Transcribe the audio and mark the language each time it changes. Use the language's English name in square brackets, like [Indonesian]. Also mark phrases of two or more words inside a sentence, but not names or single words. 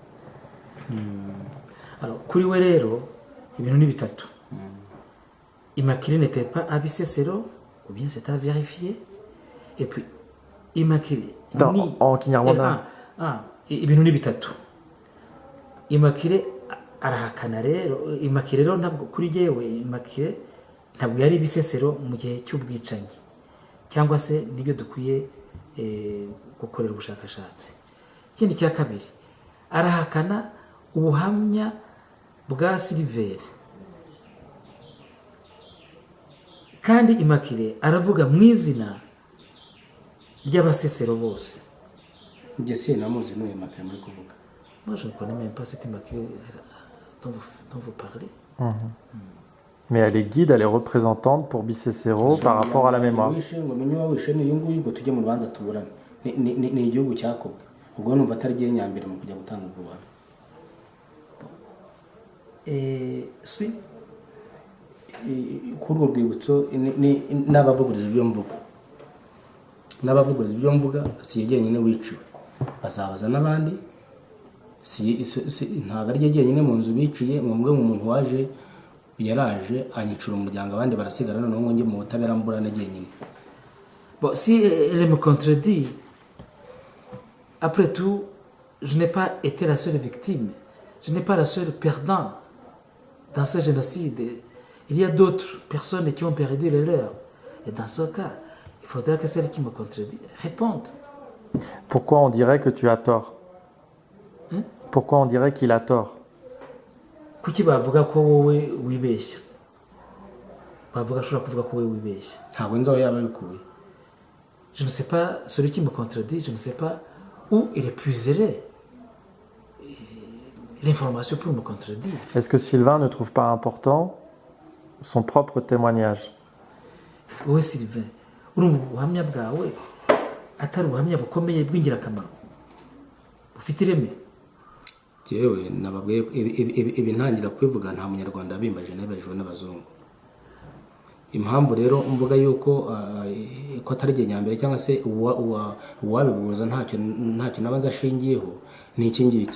[French] Alors, [Kinyarwanda] kuri we rero ibintu ni bitatu. [French] Immaculée n'était pas à Bisesero, ou bien c'était à vérifier. Et puis, Immaculée En Kinyarwanda. [Kinyarwanda] ibintu ni bitatu. Immaculée arahakana rero, Immaculée rero ntabwo kuri jyewe, Immaculée ntabwo yari Bisesero mu gihe cy'ubwicanyi, cyangwa se nibyo dukwiye gukorera ubushakashatsi. Ikindi cya kabiri, arahakana ubuhamya bwa Silver, kandi Immaculée aravuga mu izina ry'abasesero bose. njye sinamuzi n'uyu Immaculée muri kuvuga. [French] Moi je ne connais même pas cette Immaculée dont vous parlez. Mais elle est guide, elle est représentante pour Bisesero par rapport à la mémoire. [Kinyarwanda] ngo menye wawishe ni uyu nguyu ngo tujye mu rubanza tuburane. Ni igihugu cyakobwe. Ubwo numva atari gihe nyambere mu kujya gutanga ubwo buhamya. Si Kuri urwo rwibutso n'abavuguriza ibyo mvuga. N'abavuguriza ibyo mvuga si ye jyenyine wiciwe. Bazabaza n'abandi. Ntabwo ari jye jyenyine mu nzu biciye, ngo mwe mu muntu waje yaraje anyicura umuryango, abandi barasigara noneho ngo njye mu butabera mburane jyenyine. [French] bon, si elle me contredit, après tout, je n'ai pas été la seule victime, je n'ai pas la seule perdante dans ce génocide. Il y a d'autres personnes qui ont perdu les leurs. Et dans ce cas, il faudra que celle qui me contredit réponde. Pourquoi on dirait que tu as tort? Pourquoi on dirait qu'il a tort? [Kinyarwanda] Kuki bavuga ko wowe wibeshya? Bavuga ashobora kuvuga ko wowe wibeshya. Ntabwo nzi aho yaba abikuye. [French] Je ne sais pas, celui qui me contredit, je ne sais pas où il est puiserait l'information pour me contredire. Est-ce que Sylvain ne trouve pas important son propre témoignage? Est-ce que [Kinyarwanda] wowe Sylvain, urumva ubuhamya bwawe atari ubuhamya bukomeye bw'ingirakamaro bufite ireme? Jewe nababwiye ibi ntangira kwivuga nta munyarwanda bimbaje n'abajwe n'abazungu. Impamvu rero mvuga yuko ko atari gihe nyambere cyangwa se uwabivuguruza ntacyo nabanza ashingiyeho ni iki ngiki.